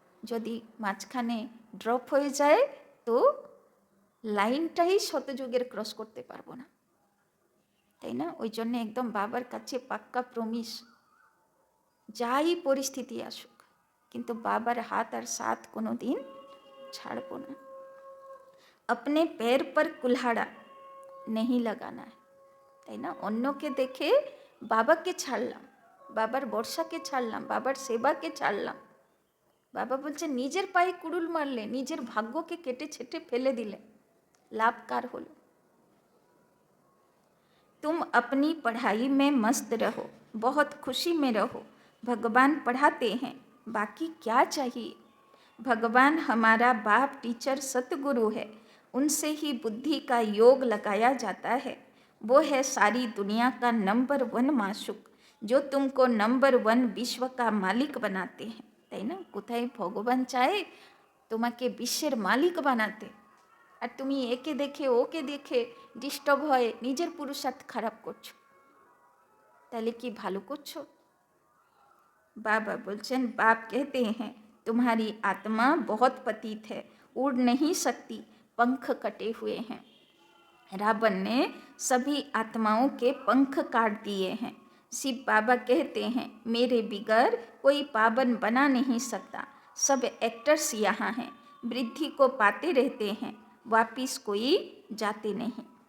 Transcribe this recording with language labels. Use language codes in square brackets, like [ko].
[bn] যদি মাঝখানে ড্রপ হয়ে যায় তো লাইনটাই শতযুগের ক্রস করতে পারবো না, তাই না? ওই জন্য একদম বাবার কাছে পাক্কা প্রমিস, যাই পরিস্থিতি আসুক কিন্তু বাবার হাত আর সাথ কোনো দিন ছাড়বো না। [hi] अपने पैर पर कुल्हाड़ा नहीं लगाना है, [bn] তাই না? অন্যকে দেখে বাবাকে ছাড়লাম, বাবার বর্ষাকে ছাড়লাম, বাবার সেবাকে ছাড়লাম। বাবা বলছে নিজের পায়ে কুড়ুল মারলে, নিজের ভাগ্যকে কেটে ছেটে ফেলে দিলে, লাভ কার হলো? [hi] तुम अपनी पढ़ाई में मस्त रहो, बहुत खुशी में रहो, भगवान पढ़ाते हैं, बाकी क्या चाहिए? भगवान हमारा बाप टीचर सतगुरु है, उनसे ही बुद्धि का योग लगाया जाता है। वो है सारी दुनिया का नंबर 1 माशुक, जो तुमको नंबर 1 विश्व का मालिक बनाते हैं, [bn] তাই না? কোথায় ভগবান চায় তোমাকে বিশ্বের মালিক বানাতে, আর তুমি একে দেখে ওকে দেখে ডিস্টার্ব হয়ে নিজের পুরুষার্থ খারাপ করছো, তাহলে কি ভালো করছো? [hi] बाबा बोलचन बाप कहते हैं तुम्हारी आत्मा बहुत पतित है, उड़ नहीं सकती, पंख कटे हुए हैं। रावण ने सभी आत्माओं के पंख काट दिए हैं। शिव बाबा कहते हैं मेरे बिगर कोई पावन बना नहीं सकता, सब एक्टर्स यहाँ हैं, वृद्धि को पाते रहते हैं, वापिस कोई जाते नहीं।